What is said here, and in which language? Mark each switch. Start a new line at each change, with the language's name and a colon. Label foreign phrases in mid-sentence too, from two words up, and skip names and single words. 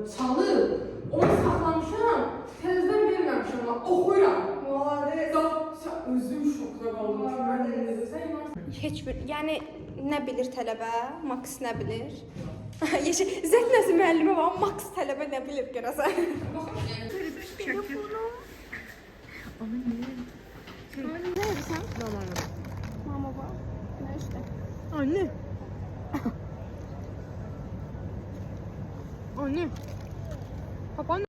Azerbaijani: Çalıb, onu saxlamışam, təzədən verməmişəm, oxuyuram. Özüm şokda qaldım ki, mən sən inan. Heç bir, yəni nə bilir tələbə, Max nə bilir? Zət nəsi müəllimə var, Max tələbə nə bilir görəsən?
Turkish: Telefonum. Anne ne yapıyorsun? Mama bak. Ne işte? Anne. Anne. Papa